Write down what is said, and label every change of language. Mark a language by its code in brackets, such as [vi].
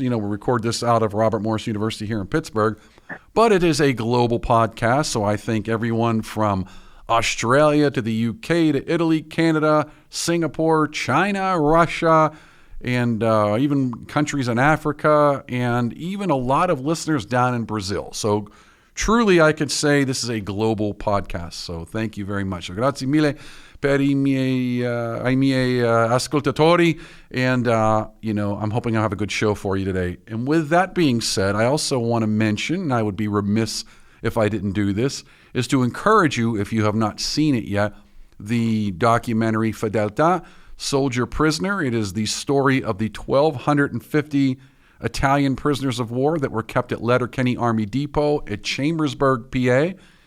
[en] You know, we record this out of Robert Morris University here in Pittsburgh, but it is a global podcast, so I thank everyone from Australia to the UK to Italy, Canada, Singapore, China, Russia, and even countries in Africa, and even a lot of listeners down in Brazil. So truly, I could say this is a global podcast. So thank you very much. [it] Grazie mille per ai miei ascoltatori. [en] And, I'm hoping I'll have a good show for you today. And with that being said, I also want to mention, and I would be remiss if I didn't do this, is to encourage you, if you have not seen it yet, the documentary Fedeltà, Soldier Prisoner. It is the story of the 1,250 Italian prisoners of war that were kept at Letterkenny Army Depot at Chambersburg, PA.